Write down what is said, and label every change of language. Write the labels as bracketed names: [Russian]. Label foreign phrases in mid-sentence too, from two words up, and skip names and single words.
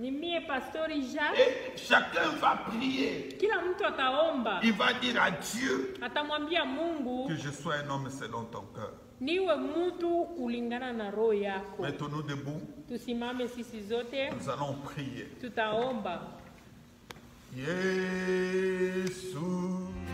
[Swahili] ni mie pastori Jacques. [French] Et chacun va prier. [Swahili] Kila mtu ataomba, [French] Il va dire à Dieu [Swahili] atamwambia Mungu, [French] que je sois un homme selon ton cœur. [Swahili] niwe mtu kulingana na roho yako. [French] Mettons-nous debout. [Swahili] Tusimame sisi zote, [French] Nous allons prier. [Swahili] tutaomba. Yesu